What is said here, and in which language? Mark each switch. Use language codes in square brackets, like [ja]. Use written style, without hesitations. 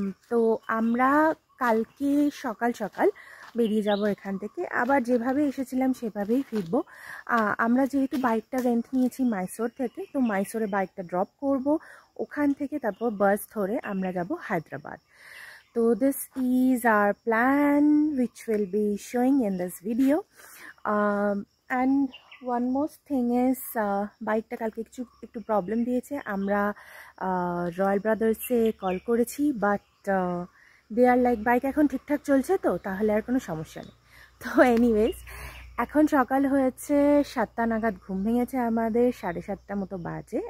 [bn] তো আমরা কালকে সকাল সকাল বেরিয়ে যাব এখান থেকে, আবার যেভাবে এসেছিলাম সেভাবেই ফিরবো। আমরা যেহেতু বাইকটা রেন্ট নিয়েছি মাইসোর থেকে, তো মাইসোরে বাইকটা ড্রপ করব, ওখান থেকে তারপর বাস ধরে আমরা যাব হায়দ্রাবাদ। [en] তো this is our plan which will be showing in this video. And one more thing is [bn] বাইকটা কালকে একটু প্রবলেম দিয়েছে। আমরা রয়্যাল ব্রাদার্সে কল করেছি, [en] but they are like [bn] bike এখন ঠিকঠাক চলছে, তো তাহলে আর কোনো সমস্যা নেই। তো এনিওয়েজ এখন সকাল হয়েছে 7টা নাগাদ, ঘুম ভেঙেছে আমাদের, 7:30 মতো বাজে।